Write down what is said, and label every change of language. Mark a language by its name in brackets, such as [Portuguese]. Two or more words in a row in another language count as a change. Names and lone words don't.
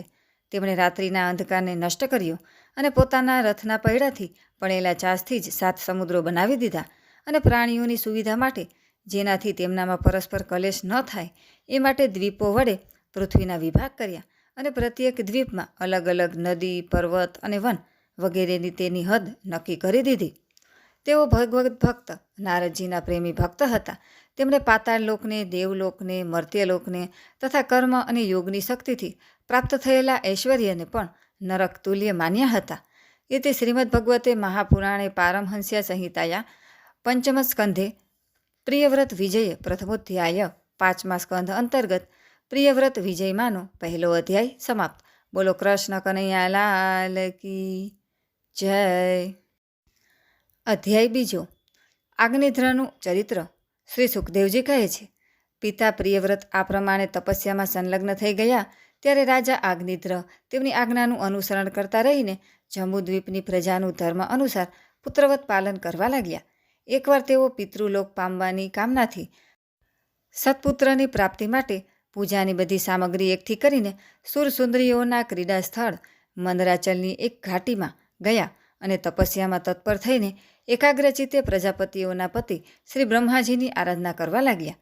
[Gujarati] તેમણે રાત્રિના અંધકારને નષ્ટ કર્યો અને પોતાના રથના પૈડાથી પડેલા ચાસથી જ 7 સમુદ્રો બનાવી દીધા અને પ્રાણીઓની સુવિધા માટે, જેનાથી તેમનામાં પરસ્પર કલેશ ન થાય એ માટે દ્વીપો વડે પૃથ્વીના વિભાગ કર્યા અને પ્રત્યેક દ્વીપમાં અલગ અલગ નદી, પર્વત અને વન વગેરેની તેની હદ નક્કી કરી દીધી. તેઓ ભગવત ભક્ત નારદજીના પ્રેમી ભક્ત હતા. તેમણે પાતાળ લોકને, દેવલોકને, મર્ત્યલોકને તથા કર્મ અને યોગની શક્તિથી પ્રાપ્ત થયેલા ઐશ્વર્યને પણ નરક તુલ્ય માન્યા હતા. [Sanskrit] इति श्रीमद्भगवते महापुराणे पारमहंस्या संहिताया पंचम स्कंधे प्रियव्रत विजय प्रथमोध्याय [Gujarati] 5મા સ્કંધ અંતર્ગત પ્રિયવ્રત વિજયમાનો પહેલો અધ્યાય સમાપ્ત. [Hindi] बोलो कृष्ण कन्हैया लाल की जय. [Gujarati] અધ્યાય બીજો. आग्निध्रનું ચરિત્ર. શ્રી સુખદેવજી કહે છે, પિતા પ્રિયવ્રત આ પ્રમાણે તપસ્યામાં સંલગ્ન થઈ ગયા ત્યારે રાજા આગ્નિધ્ર તેમની આજ્ઞાનું અનુસરણ કરતા રહીને જંબુદ્વીપની પ્રજાનું ધર્મ અનુસાર પુત્રવત પાલન કરવા લાગ્યા. એકવાર તેઓ પિતૃલોક પામવાની કામનાથી સત્પુત્રની પ્રાપ્તિ માટે પૂજાની બધી સામગ્રી એકઠી કરીને સુરસુંદરીઓના ક્રીડા સ્થળ મંદરાચલની એક ઘાટીમાં ગયા અને તપસ્યામાં તત્પર થઈને એકાગ્રચિત્તે પ્રજાપતિઓના પતિ શ્રી બ્રહ્માજીની આરાધના કરવા લાગ્યા.